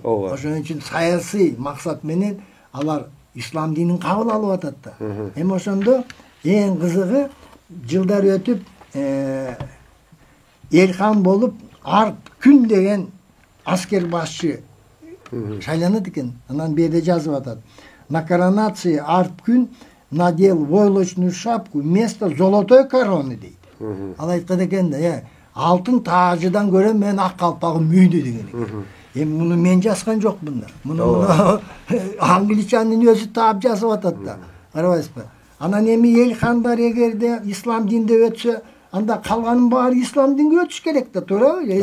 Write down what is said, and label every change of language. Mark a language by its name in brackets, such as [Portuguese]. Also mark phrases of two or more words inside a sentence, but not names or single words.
[Kyrgyz] Ошон үчүн саясий максат менен алар ислам динин кабыл алып атат да. Эми ошондо эң кызыгы жылдар өтүп Элхан болуп Арп күн деген аскер башчы шайланат экен. Анан бу жерде жазып атат. [Russian] На коронации Арп күн надел войлочную шапку вместо золотой короны дейт. [Kyrgyz] Ал айткан экен да, алтын таажыдан көрө мен ак калпагым мүйдү деген экен. Эми муну мен жазган жокмун да. Муну англичанын өзү таап жазып атат да. Карабайсызбы? Анан эми Элхандар эгерде ислам динде өтсө, анда калганын баары ислам динге өтүш керек да, туурабы?